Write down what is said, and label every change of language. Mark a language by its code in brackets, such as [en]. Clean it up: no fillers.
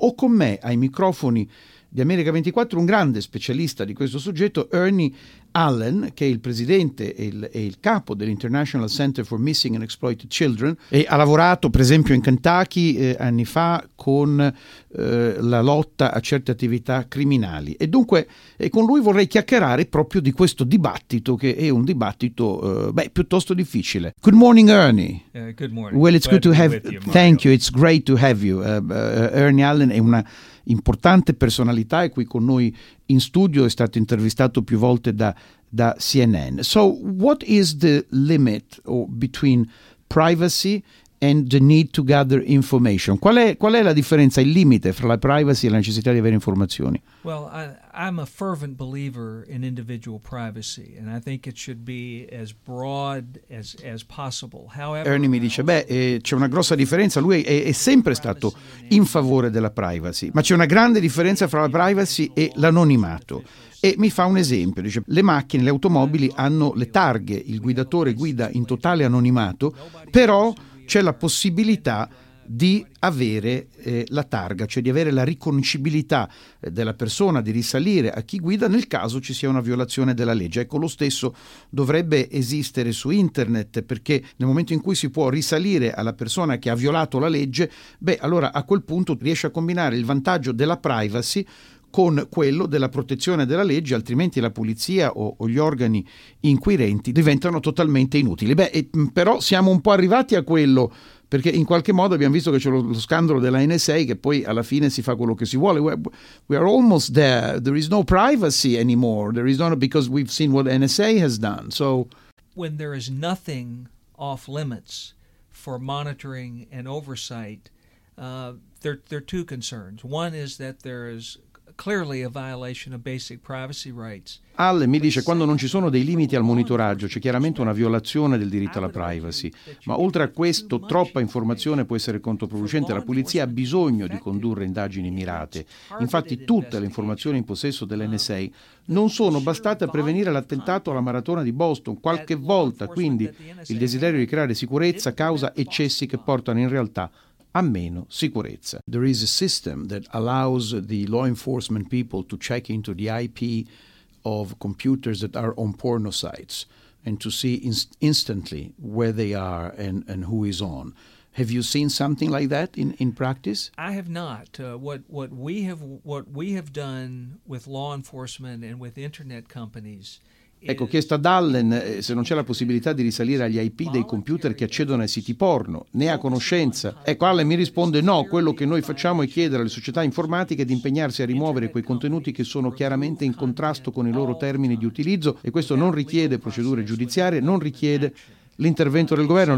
[it] Ho con me ai microfoni di America 24 un grande specialista di questo soggetto, Ernie Allen, che è il presidente e il capo dell'International Center for Missing and Exploited Children, e ha lavorato per esempio in Kentucky anni fa con la lotta a certe attività criminali. E dunque con lui vorrei chiacchierare proprio di questo dibattito, che è un dibattito piuttosto difficile. [en] Good morning, Ernie. Good morning. Well, it's glad good to have you, thank you, it's great to have you. [it] Ernie Allen è una importante personalità, è qui con noi in studio, è stato intervistato più volte da CNN. [en] So what is the limit between privacy and the need to gather information? [it] Qual è la differenza, il limite fra la privacy e la necessità di avere informazioni? [en] Well, I'm a fervent believer in individual privacy, and I think it should be as broad as possible. [it] However, Ernie mi dice, c'è una grossa differenza. Lui è sempre stato in favore della privacy, ma c'è una grande differenza fra la privacy e l'anonimato. E mi fa un esempio, dice: le macchine, le automobili hanno le targhe, il guidatore guida in totale anonimato, però c'è la possibilità di avere la targa, cioè di avere la riconoscibilità della persona, di risalire a chi guida nel caso ci sia una violazione della legge. Ecco, lo stesso dovrebbe esistere su internet, perché nel momento in cui si può risalire alla persona che ha violato la legge, beh, allora a quel punto riesce a combinare il vantaggio della privacy con quello della protezione della legge, altrimenti la polizia o gli organi inquirenti diventano totalmente inutili. Beh, però siamo un po' arrivati a quello, perché in qualche modo abbiamo visto che c'è lo scandalo della NSA, che poi alla fine si fa quello che si vuole. [en] We are almost there. There is no privacy anymore. There is not, because we've seen what NSA has done. So when there is nothing off limits for monitoring and oversight, there are two concerns. One is that there is clearly a violation of basic privacy rights. [it] Allen mi dice: quando non ci sono dei limiti al monitoraggio, c'è chiaramente una violazione del diritto alla privacy. Ma oltre a questo, troppa informazione può essere controproducente. La polizia ha bisogno di condurre indagini mirate. Infatti, tutte le informazioni in possesso dell'NSA non sono bastate a prevenire l'attentato alla maratona di Boston. Qualche volta, quindi, il desiderio di creare sicurezza causa eccessi che portano in realtà a meno sicurezza. [en] There is a system that allows the law enforcement people to check into the IP of computers that are on porno sites and to see instantly where they are and who is on. Have you seen something like that in practice? I have not. What we have done with law enforcement and with internet companies. [it] Ecco, chiesto ad Allen se non c'è la possibilità di risalire agli IP dei computer che accedono ai siti porno, ne ha conoscenza? Ecco, Allen mi risponde: no, quello che noi facciamo è chiedere alle società informatiche di impegnarsi a rimuovere quei contenuti che sono chiaramente in contrasto con i loro termini di utilizzo, e questo non richiede procedure giudiziarie, non richiede l'intervento del governo.